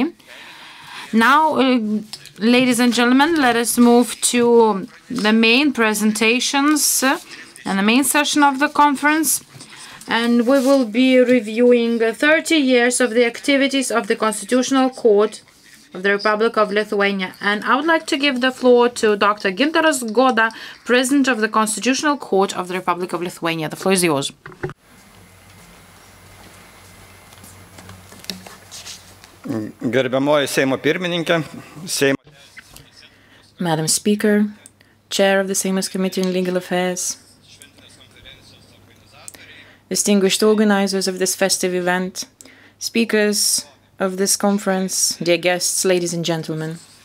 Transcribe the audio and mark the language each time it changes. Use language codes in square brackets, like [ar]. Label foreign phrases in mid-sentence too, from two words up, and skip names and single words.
[en] Now, ladies and gentlemen, let us move to the main presentations and the main session of the conference. and we will be reviewing 30 years of the activities of the Constitutional Court of the Republic of Lithuania. And I would like to give the floor to Dr. Gintaras Goda, President of the Constitutional Court of the Republic of Lithuania. The floor is yours. [lt] Gerbiamoji Seimo pirmininkė, [en] Madam Speaker, Chair of the Seimas Committee on Legal Affairs, distinguished organizers of this festive event, speakers of this conference, dear guests, ladies and gentlemen.